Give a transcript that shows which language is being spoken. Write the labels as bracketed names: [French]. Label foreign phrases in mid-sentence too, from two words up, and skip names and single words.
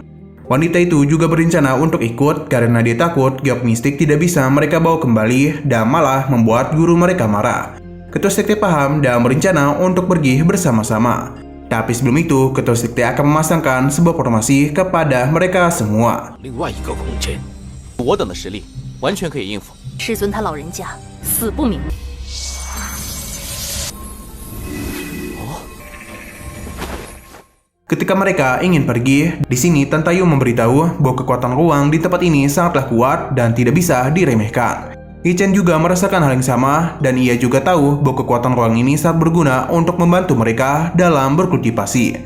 [Indonesian] Wanita itu juga berencana untuk ikut karena dia takut giok mistik tidak bisa mereka bawa kembali dan malah membuat guru mereka marah. Ketua sekte paham dan berencana untuk pergi bersama-sama. Tapi sebelum itu, ketua sekte akan memasangkan sebuah formasi kepada mereka semua. [Chinese] 另外一个空间，我等的实力完全可以应付。师尊他老人家死不瞑目。 [Indonesian] Ketika mereka ingin pergi, di sini Tan Taeyong memberitahu bahwa kekuatan ruang di tempat ini sangatlah kuat dan tidak bisa diremehkan. Hichen juga merasakan hal yang sama dan ia juga tahu bahwa kekuatan ruang ini sangat berguna untuk membantu mereka dalam berkultivasi.